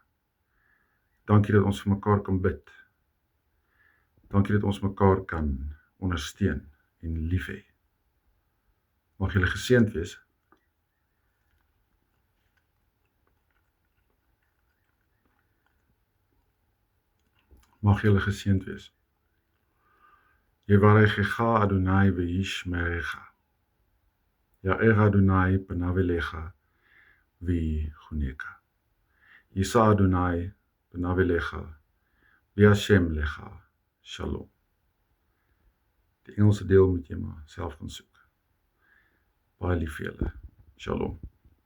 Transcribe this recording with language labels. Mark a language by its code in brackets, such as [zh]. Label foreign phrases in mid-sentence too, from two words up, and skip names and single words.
[af] Dankie dat ons vir mekaar kan bid. Dankie dat ons mekaar kan ondersteun en lief hê. Mag julle geseënd wees. Mag julle geseënd wees. [he] יברכך אדוני וישמרך. יאר אדוני פניו אליך ויחנך. ישא אדוני פניו אליך וישם לך שלום. [af] Die Engelse deel moet jy maar self gaan soek. Baie lief vir julle. Shalom.